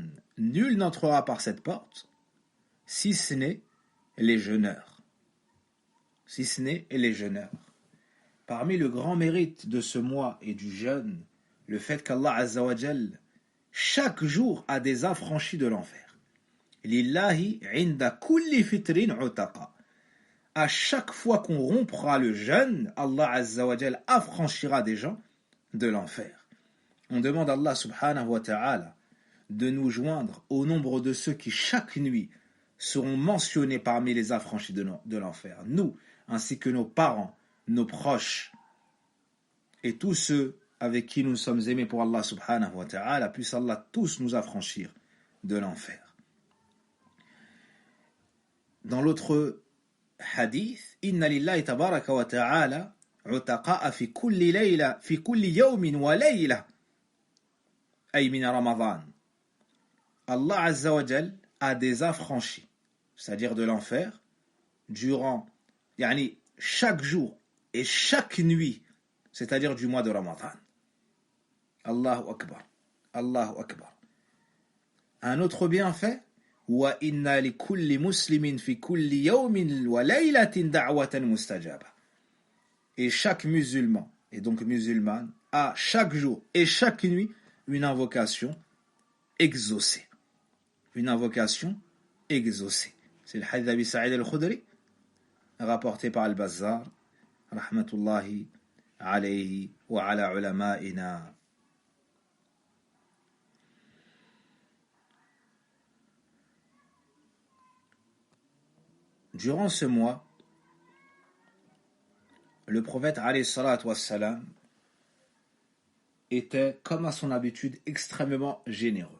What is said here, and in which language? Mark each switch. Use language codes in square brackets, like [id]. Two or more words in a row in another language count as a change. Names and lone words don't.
[fr] Nul n'entrera par cette porte si ce n'est les jeûneurs. Si ce n'est les jeûneurs. Parmi le grand mérite de ce mois et du jeûne, le fait qu'Allah [ar] عز وجل [fr] chaque jour a des affranchis de l'enfer. [ar] لله عند كل فطر عتقاء. [fr] À chaque fois qu'on rompra le jeûne, Allah [ar] عز وجل [fr] affranchira des gens de l'enfer. On demande à Allah [ar] سبحانه وتعالى [fr] de nous joindre au nombre de ceux qui chaque nuit seront mentionnés parmi les affranchis de l'enfer. Nous, ainsi que nos parents, nos proches et tous ceux avec qui nous sommes aimés pour Allah [ar] سبحانه وتعالى, [fr] puisse Allah tous nous affranchir de l'enfer. Dans l'autre hadith, [ar] إن لله تبارك وتعالى عتقاء في كل ليلة في كل يوم وليلة أي من رمضان. [fr] Allah [ar] عز وجل [fr] a des affranchis, c'est-à-dire de l'enfer, durant chaque jour et chaque nuit, c'est-à-dire du mois de Ramadan. [ar] الله أكبر. الله أكبر. [fr] Un autre bienfait, [ar] وإن لكل مسلم في كل يوم وليلة دعوة مستجابة. [fr] Et chaque musulman, et donc musulmane, a chaque jour et chaque nuit une invocation exaucée. Une invocation exaucée. C'est le hadith d'Abi Sa'id al-Khudri, rapporté par Al-Bazzar, [ar] رحمة الله عليه وعلى علمائنا. [fr] Durant ce mois, le prophète [ar] عليه الصلاة والسلام [fr] était, comme à son habitude, extrêmement généreux.